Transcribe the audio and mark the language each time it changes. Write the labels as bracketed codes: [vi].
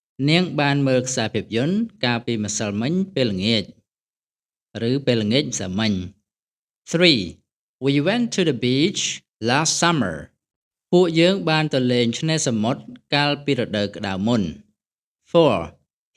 [km] នាងបានមើលខ្សែភាពយន្តកាលពីម្សិលមិញពេលល្ងាចឬពេលល្ងាចម្សិលមិញ 3. [en] We went to the beach last summer. [km] ពួកយើងបានទៅលេងឆ្នេរសមុទ្រកាលពីរដូវក្តៅមុន 4.